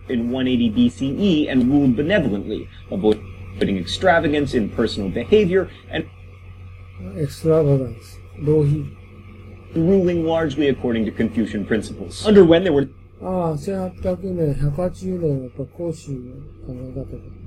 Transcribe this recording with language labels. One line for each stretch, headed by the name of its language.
English: 180 BCE and ruled benevolently, avoiding extravagance in personal behavior and extravagance 浪費 ruling largely according to Confucian principles. Under when there were
Japanese: ああ、1800年、180年はやっぱ孔子の考え方で。